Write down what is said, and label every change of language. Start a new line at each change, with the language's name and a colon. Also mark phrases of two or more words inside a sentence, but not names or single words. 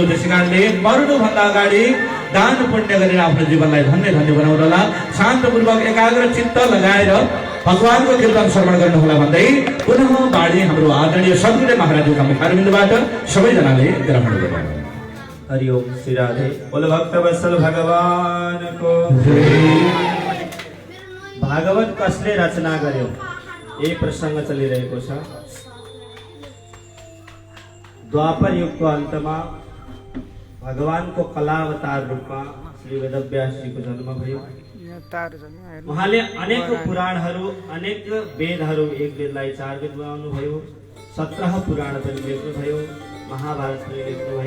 Nepali: त्यसै कारणले मर्नुभन्दा अगाडि दान पुण्य गरेर आफ्नो जीवनलाई धन्य धन्य बनाउनु होला। शान्तपूर्वक एकाग्र चित्त लगाएर भगवानको कीर्तन श्रवण गर्नु होला भन्दै पुनः बाणी हाम्रो आदरणीय सद्गुरु महाराजका मुखारविन्दबाट सबैजनाले ग्रहण गरौँ।
Hindi: हरि ओम श्री राधे बोल भक्त वत्सल भगवान को।
Nepali: भागवत कसले रचना गर्यो यही प्रसंग चलिरहेको छ। द्वापर युगको अन्तमा भगवानको कलावतार रूपमा श्री वेदव्यासजीको जन्म भयो। उहाँले अनेक पुराणहरू अनेक वेदहरू, एक वेदलाई 4 वेद बनाउनु भयो, 17 पुराण पनि लेख्नुभयो, महाभारत पनि लेख्नुभयो।